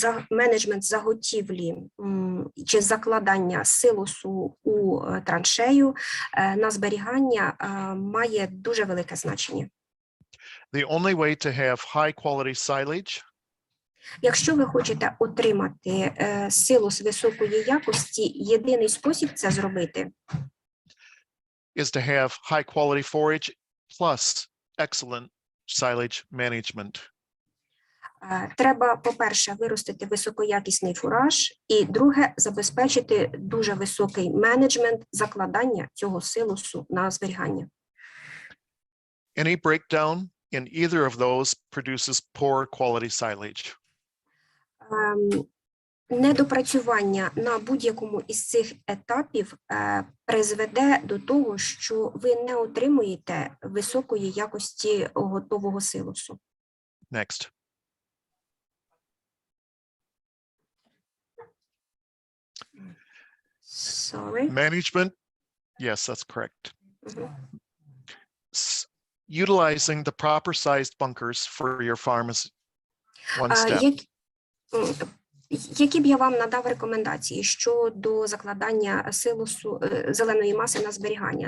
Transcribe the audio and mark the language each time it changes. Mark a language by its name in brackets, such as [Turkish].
[Ukrainian] Менеджмент заготівлі чи закладання силосу у траншею на зберігання має дуже велике значення. [English] The only way to have high quality silage [Ukrainian] Якщо ви хочете отримати силос високої якості, єдиний спосіб це зробити [English] is to have high quality forage plus excellent silage management. [Ukrainian] Треба, по-перше, виростити високоякісний фураж, і друге, забезпечити дуже високий менеджмент закладання цього силосу на зберігання. [English] Any breakdown in either of those produces poor quality silage. [Ukrainian] Недопрацювання на будь-якому із цих етапів призведе до того, що ви не отримуєте високої якості готового силосу. [English] Next. Sorry. Management. Yes, that's correct. Utilizing the proper sized bunkers for your farm is One step. [Ukrainian] Які б я вам надав рекомендації щодо закладання силосу зеленої маси на зберігання?